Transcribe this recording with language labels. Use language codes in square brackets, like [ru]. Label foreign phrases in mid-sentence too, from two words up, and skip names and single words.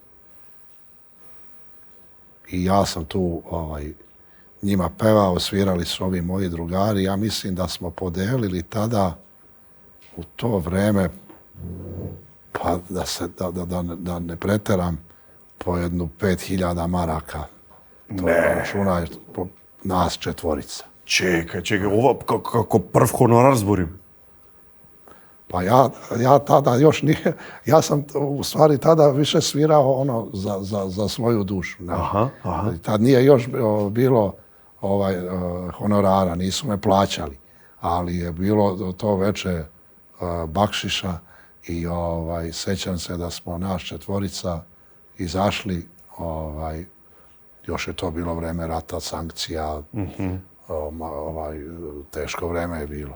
[sr] I ja sam tu njima pevao, svirali su ovi moji drugari. Ja mislim da smo podelili tada u to vreme, pa da ne preteram, po jednu 5000 maraka. To računaj po nas četvorica. [mk] Чекај, ова како прв хонорар зборим. [sr] Pa ja tada još nije, ja sam u stvari tada više svirao za svoju dušu. Ne? Aha. Tad nije još bilo honorara, nisu me plaćali, ali je bilo to veče bakšiša i sećam se da smo naš četvorica izašli, još je to bilo vreme rata, sankcija, teško vreme je bilo.